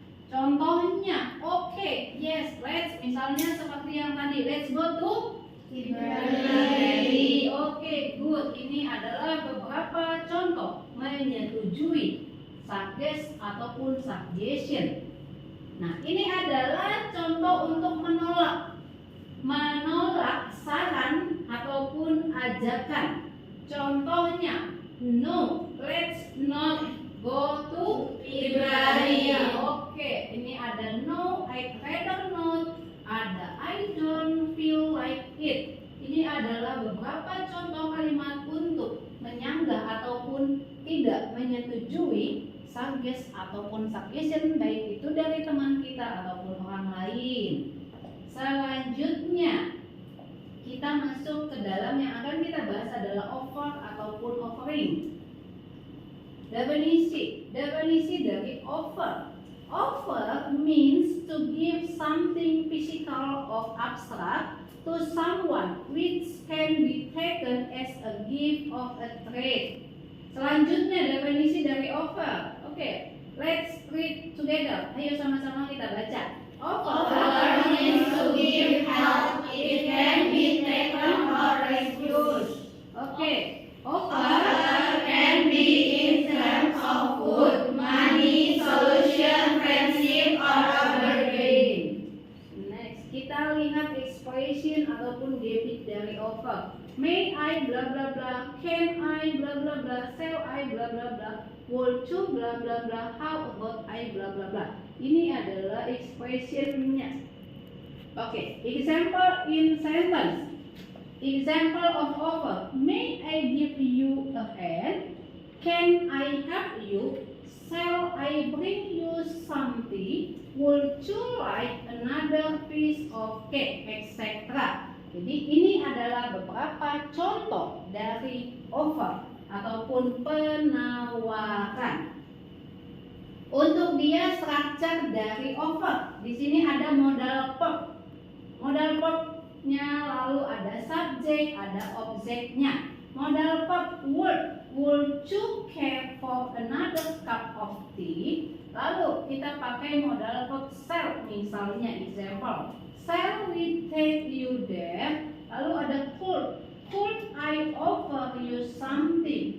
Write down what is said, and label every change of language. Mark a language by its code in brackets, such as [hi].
[id] Contohnya, [en] yes, let's, [id] misalnya seperti yang tadi, [en] let's go to library. Good. [id] Ini adalah beberapa contoh menyetujui suggest ataupun suggestion. Nah, ini adalah contoh untuk menolak saran ataupun ajakan. Contohnya, [en] no, let's not go to library. [id] Ini ada [en] no, I'd rather not, [id] ada [en] I don't feel like it. [id] Ini adalah beberapa contoh kalimat untuk menyanggah ataupun tidak menyetujui suggest ataupun suggestion, baik itu dari teman kita ataupun orang lain. Selanjutnya kita masuk ke dalam yang akan kita bahas adalah offer ataupun offering. Definisi dari offer. [en] Offer means to give something physical or abstract to someone which can be taken as a gift of a trade. [id] Selanjutnya definisi dari offer. [en] Let's read together. [id] Ayo sama-sama kita baca. [en] Offer means to give help. It can be taken or refused. Offer can be in terms of food, money, solution, friendship, or a bargain. [id] Next, kita lihat expression ataupun debit dari offer. [en] May I bla bla bla, can I bla bla bla, shall I bla bla bla, would you bla bla bla, how about I bla bla bla. [id] Ini adalah expressionnya. [en] Example in sentence. Example of offer. May I give you a hand? Can I help you? Shall I bring you something? Would you like another piece of cake, etc. [id] Jadi ini adalah beberapa contoh dari offer ataupun penawaran. Untuk dia structure dari offer, di sini ada modal verb. Modal verbnya lalu ada subjek, ada objeknya. [en] Modal verb would you care for another cup of tea? [id] Lalu kita pakai modal verb shall, misalnya example. [en] Shall we take you there? [id] Lalu ada [en] could I offer you something?